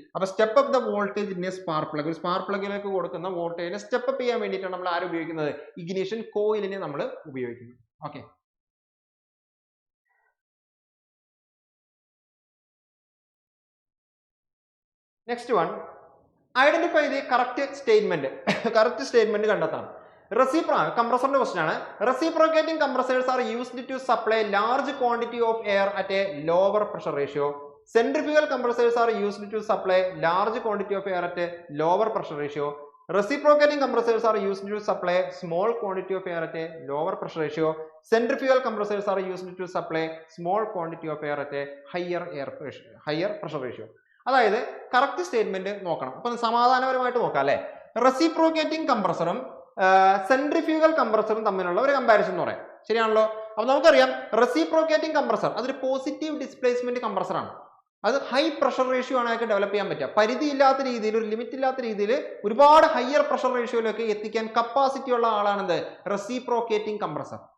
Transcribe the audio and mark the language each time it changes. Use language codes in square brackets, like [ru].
[ml] അപ്പൊ [en] Step up the voltage in a spark plug. [ml] Spark പ്ലഗിലേക്ക് കൊടുക്കുന്ന വോൾട്ടേജിനെ സ്റ്റെപ്പ് അപ്പ് ചെയ്യാൻ വേണ്ടിയിട്ടാണ് നമ്മൾ ആര് ഉപയോഗിക്കുന്നത്? ഇഗ്നിഷൻ കോയിലിനെ നമ്മൾ ഉപയോഗിക്കുന്നത്. Okay, [en] Next one, identify the correct statement. [ml] Correct statement കണ്ടെത്താം. compressor question ആണ്. [en] Reciprocating compressors are used to supply large quantity of air at a lower pressure ratio. Centrifugal compressors are used to supply large quantity of air at a lower pressure ratio. Reciprocating compressors are used to supply small quantity of air at a lower pressure ratio. Centrifugal compressors are used to supply small quantity of air at a higher pressure ratio. [ml] അതായത് correct statement നോക്കണം. അപ്പൊ സമാധാനപരമായിട്ട് നോക്കാം അല്ലെ. Reciprocating കംപ്രസറും centrifugal കംപ്രസറും തമ്മിലുള്ള ഒരു comparison എന്ന് പറയാം. ശരിയാണല്ലോ. അപ്പൊ നമുക്കറിയാം റെസിപ്രോക്കേറ്റിംഗ് കംപ്രസർ അതൊരു പോസിറ്റീവ് ഡിസ്പ്ലേസ്മെന്റ് കംപ്രസറാണ്. അത് ഹൈ പ്രഷർ റേഷ്യോ ആണ് അയാൾക്ക് ഡെവലപ്പ് ചെയ്യാൻ പറ്റുക. പരിധി ഇല്ലാത്ത രീതിയിൽ, ഒരു ലിമിറ്റ് ഇല്ലാത്ത രീതിയിൽ ഒരുപാട് ഹയർ പ്രഷർ റേഷ്യോയിലൊക്കെ എത്തിക്കാൻ കപ്പാസിറ്റി ഉള്ള ആളാണെന്ത് റെസിപ്രോക്കേറ്റിംഗ് കംപ്രസർ.